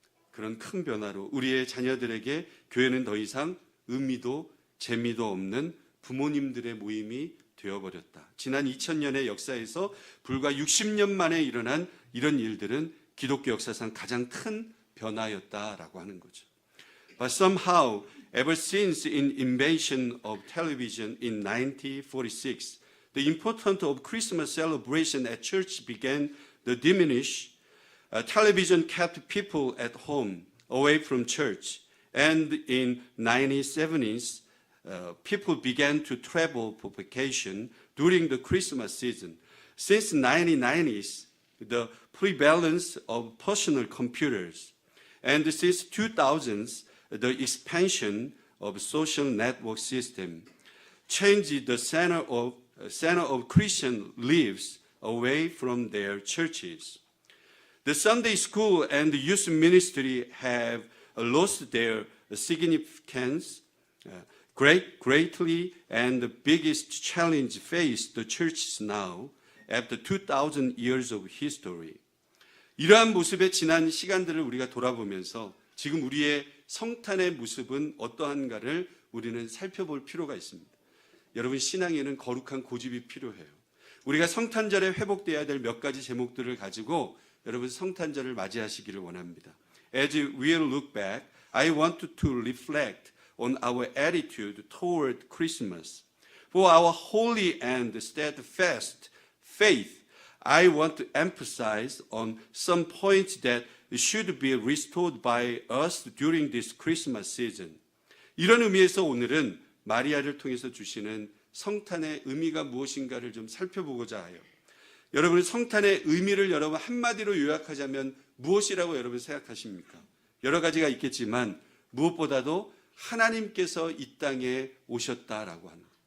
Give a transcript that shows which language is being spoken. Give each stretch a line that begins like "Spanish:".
Korean: 그런 큰 변화로 우리의 자녀들에게 교회는 더 이상 의미도 재미도 없는 부모님들의 모임이 되어버렸다. 지난 2000년의 역사에서 불과 60년 만에 일어난 이런 일들은 기독교 역사상 가장 큰 변화였다라고 하는 거죠.
English: But somehow, ever since the invention of television in 1946, the importance of Christmas celebration at church began to diminish. Television kept people at home, away from church, and in 1970s, people began to travel for vacation during the Christmas season. Since 1990s, the prevalence of personal computers, and since 2000s, the expansion of social network system changed the center of Christian lives away from their churches. The Sunday school and the youth ministry have lost their significance greatly, and the biggest challenge faced the churches now after 2,000 years of history.
Korean: 이러한 모습의 지난 시간들을 우리가 돌아보면서 지금 우리의 성탄의 모습은 어떠한가를 우리는 살펴볼 필요가 있습니다. 여러분, 신앙에는 거룩한 고집이 필요해요. 우리가 성탄절에 회복되어야 될 몇 가지 제목들을 가지고 여러분 성탄절을 맞이하시기를 원합니다.
English: As we look back, I want to reflect on our attitude toward Christmas. For our holy and steadfast faith, I want to emphasize on some points that should be restored by us during this Christmas season.
Korean: 이런 의미에서 오늘은 마리아를 통해서 주시는 성탄의 의미가 무엇인가를 좀 살펴보고자 해요. 여러분 성탄의 의미를 여러분 한마디로 요약하자면 무엇이라고 여러분 생각하십니까? 여러 가지가 있겠지만 무엇보다도 하나님께서 이 땅에 오셨다라고 하는 거예요.